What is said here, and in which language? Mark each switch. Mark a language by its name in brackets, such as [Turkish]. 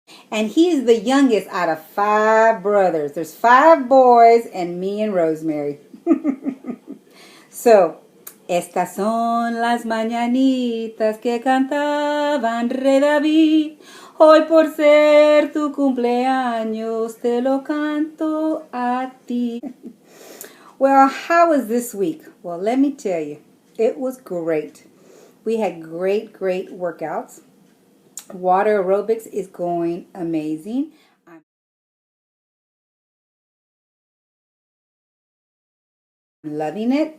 [English] And he is the youngest out of 5 brothers. There's 5 boys and me and Rosemary. [Spanish] So, estas son las mañanitas que cantaban Rey David. Hoy por ser tu cumpleaños te lo canto a ti. [English] Well, how was this week? Well, let me tell you, it was great. We had great workouts. Water aerobics is going amazing. I'm loving it.